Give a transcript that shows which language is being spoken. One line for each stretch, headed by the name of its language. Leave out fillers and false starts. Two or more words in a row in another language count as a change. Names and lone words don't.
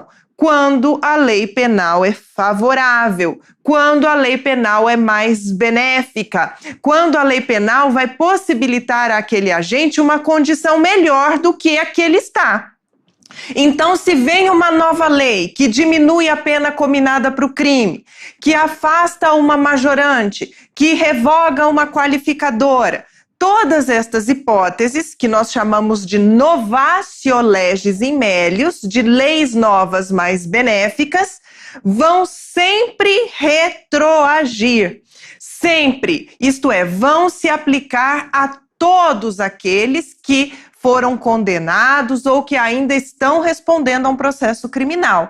Portuguese: Quando a lei penal é favorável, quando a lei penal é mais benéfica, quando a lei penal vai possibilitar àquele agente uma condição melhor do que a que ele está. Então, se vem uma nova lei que diminui a pena cominada para o crime, que afasta uma majorante, que revoga uma qualificadora, todas estas hipóteses, que nós chamamos de
Latin: novatio legis in melius,
Portuguese: de leis novas mais benéficas, vão sempre retroagir. Sempre. Isto é, vão se aplicar a todos aqueles que foram condenados ou que ainda estão respondendo a um processo criminal.